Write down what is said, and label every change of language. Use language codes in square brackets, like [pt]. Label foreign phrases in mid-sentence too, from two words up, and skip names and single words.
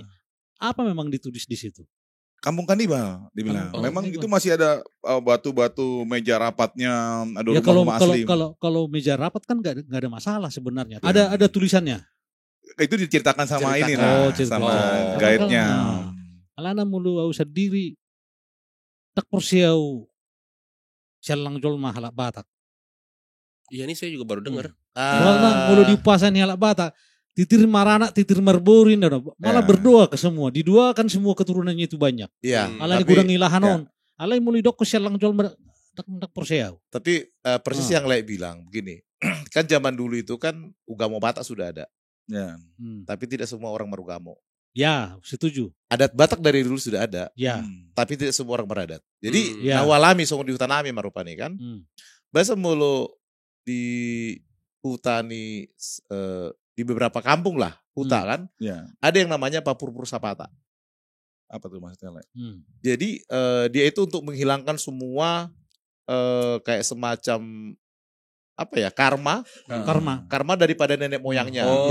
[id] Apa memang ditulis di situ? Kampung kanibal dibilang. Oh, Memang kanibal. itu masih ada batu-batu meja rapatnya, ada Ya kalau rumah-rumah kalau asli. kalau meja rapat kan nggak ada masalah sebenarnya. Ada tulisannya. Itu diceritakan sama Ceritakan. ini nah, Oh, ceritakan. sama Oh. guide-nya. [bbc] Alana mulu au sendiri tak persiau sialang jol mahalak Batak. [id] Iya, ini saya juga baru dengar. [bbc] Soalnya mulu di pasan halak Batak. Titir marana, titir marborin, [id] malah Ya. berdoa ke semua. Didoakan semua keturunannya itu banyak. Iya. [bbc] Alani [id] Tapi- [bbc] gudang ilahanon. Alai mulu dok sialang jol tak persiau. [id] Tapi persis yang Lek bilang begini. Kan zaman dulu itu kan Ugamo Batak sudah ada, Ya. tapi tidak semua orang merugamo. Ya, setuju. Adat Batak dari dulu sudah ada, Ya. tapi tidak semua orang beradat. Jadi Ya. [bbc] nawalami songo di hutanami marupani kan. [id] Bahasa [bbc] mulu di hutani [id] di beberapa kampung lah, huta kan. Ya. Ada yang namanya Papurpur Sapata. Apa tuh maksudnya, Le? Jadi dia itu untuk menghilangkan semua kayak semacam apa ya, karma daripada nenek moyangnya. Oh,